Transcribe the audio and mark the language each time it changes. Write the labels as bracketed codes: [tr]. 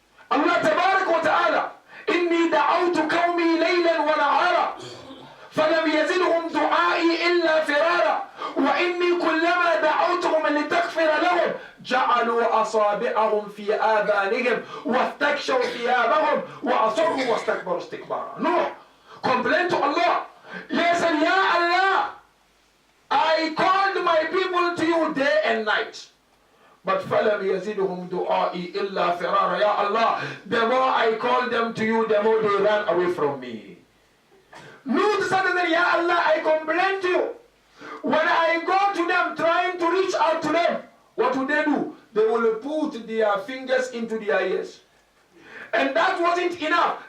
[ar] Allah tabarak wa ta'ala, إِنِّي دَعَوْتُ قَوْمِي لَيْلًا وَنَهَارًا فَلَمْ يَزِدْهُمْ دُعَائِي إِلَّا فِرَارًا وَإِنِّي كُلَّمَا دَعَوْتُهُمْ لِتَغْفِرَ لَهُمْ جَعَلُوا أَصَابِعَهُمْ فِي آذَانِهِمْ وَاسْتَكْشَوْا ثِيَابَهُمْ وَأَصَرُّوا وَاسْتَكْبَرُوا اسْتِكْبَارًا. [en] No. Complain to Allah. Yes, and Ya Allah, I called my people to you day and night. But [ar] فَلَمْ يَزِدْهُمْ دُعَائِي إِلَّا فِرَارًا. [en] Ya Allah, the more I called them to you, the more they ran away from me. Nuh said, Ya Allah, I complain to you. When I go to them trying to reach out to them, what would they do? They will put their fingers into their ears. And that wasn't enough.